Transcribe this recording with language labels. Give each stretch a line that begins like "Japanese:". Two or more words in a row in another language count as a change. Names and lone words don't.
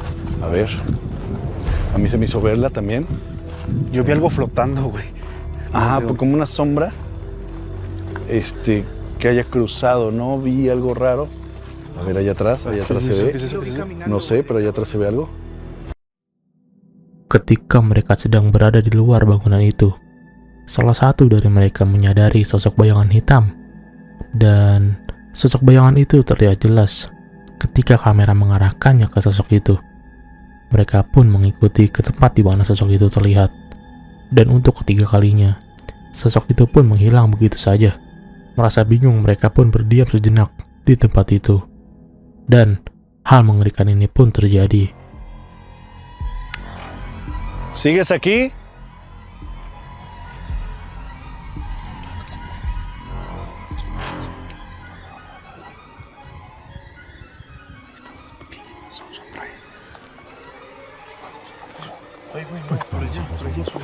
Spanish: A ver. A mí se me hizo verla también. Yo vi algo flotando, güey. Ajá, No, pues como una sombra. Que haya cruzado, ¿no? Vi algo raro. A ver, allá atrás ¿Qué se es eso? ve. ¿Qué es eso? Lo ¿Qué vi es eso? caminando, No sé, güey. pero allá atrás se ve algo.
Indonesian: Ketika mereka sedang berada di luar bangunan itu, salah satu dari mereka menyadari sosok bayangan hitam. Dan sosok bayangan itu terlihat jelas ketika kamera mengarahkannya ke sosok itu. Mereka pun mengikuti ke tempat di mana sosok itu terlihat. Dan untuk ketiga kalinya, sosok itu pun menghilang begitu saja. Merasa bingung, mereka pun berdiam sejenak di tempat itu. Dan hal mengerikan ini pun terjadi.
Spanish: ¿Sigues aquí? Ay, güey, no, por allá, por allá.